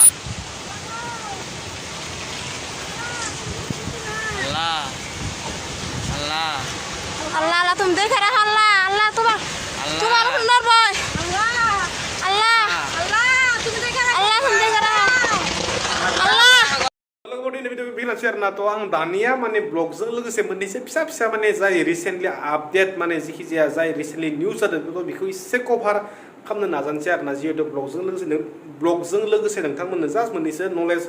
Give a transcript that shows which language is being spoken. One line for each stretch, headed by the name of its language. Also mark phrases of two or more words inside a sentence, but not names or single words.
Hindi: Allah, Allah, Allah Allah तुम देख रहा Allah Allah तुम्हारा सुंदर बॉय Allah Allah तुम देख रहा Allah तुम देख रहा Allah
Bodo: लोगोफोर दिनै भिडिअ बेखिनियानोसै आरोना थ' आं दानिया माने ब्लगजों लोगोसे मोननैसो फिसा फिसा माने जाय
English: recently update
Bodo: माने जिखि जाया जाय
English: recently news
Bodo: जादों बेखौ एसे कभार खालामनो नाजानोसै आरोना जिहेतु ब्लगजों लोगोसे नोंथांमोननो जास्ट मोननैसो नलेज